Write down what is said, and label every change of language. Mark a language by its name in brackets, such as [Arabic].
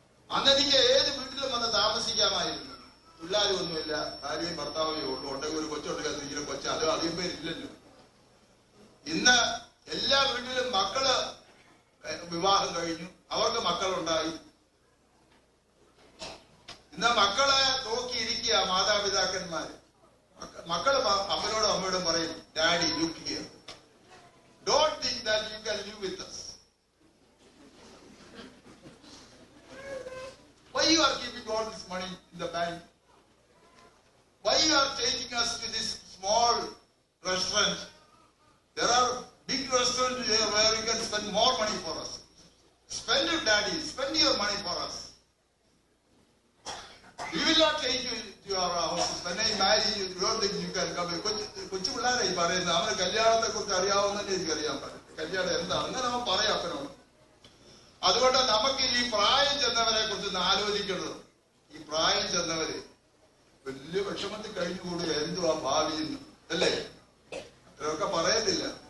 [Malayalam] അന്ന് എനിക്ക് ഏത് വീട്ടിലും വന്ന് താമസിക്കാമായിരുന്നു. പിള്ളേരും ഒന്നുമില്ല, ഭാര്യയും ഭർത്താവേ ഉള്ളൂ. ഉണ്ടെങ്കിൽ ഒരു കൊച്ചുണ്ടെങ്കിൽ ഇങ്ങനെ കൊച്ചു, അത് അധികം പേരില്ലല്ലോ. ഇന്ന് എല്ലാ വീട്ടിലും മക്കള് വിവാഹം കഴിഞ്ഞു, അവർക്ക് മക്കളുണ്ടായി. ഇന്ന് മക്കളെ നോക്കിയിരിക്കുക മാതാപിതാക്കന്മാര്. മക്കള് അമ്മയോടും അമ്മയോടും പറയും, [English] Daddy look here, don't think that you can live with us. Why you are keeping all this money in the bank? Why you are taking us to this small restaurant? There are big restaurants here where you can spend more money for us. Spend it, daddy, spend your money for us. We will not take you to your houses. When I marry you, you don't think you can come. [Malayalam] കൊച്ചു പിള്ളേരായി പറയുന്നത്. അവന് കല്യാണത്തെ കുറിച്ച് അറിയാവുന്നതന്നെ എനിക്കറിയാൻ പറ്റും. കല്യാണം എന്താ അങ്ങനെ അവൻ പറയാം അപ്പനോട്. അതുകൊണ്ട് നമുക്ക് ഈ പ്രായം ചെന്നവരെ കുറിച്ച് ആലോചിക്കേണ്ടത്. ഈ പ്രായം ചെന്നവര് വലിയ വിഷമത്തിൽ കഴിഞ്ഞുകൂടുക, എന്തുവാ ഭാവിയെന്ന് അല്ലേ? അത്രയൊക്കെ പറയത്തില്ല.